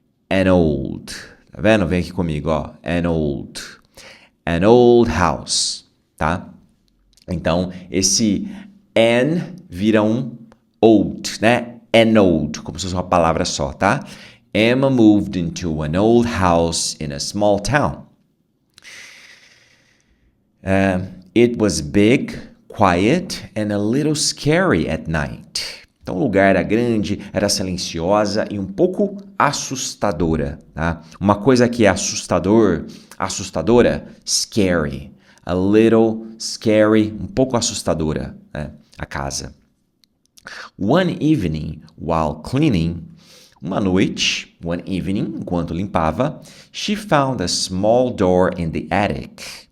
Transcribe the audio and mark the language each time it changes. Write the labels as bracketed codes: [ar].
[en] An old. [pt] Tá vendo? Vem aqui comigo, ó. An old. [en] An old house, tá? [pt] Então, esse an vira um old, né? [en] An old, [pt] como se fosse uma palavra só, tá? [en] Emma moved into an old house in a small town. It was big, quiet, and a little scary at night. [pt] Então, o lugar era grande, era silenciosa e um pouco assustadora, tá? Uma coisa que é assustadora, scary. [en] A little scary, [pt] um pouco assustadora, né? A casa. [en] One evening, while cleaning, [pt] uma noite, [en] one evening, [pt] enquanto limpava, [en] she found a small door in the attic.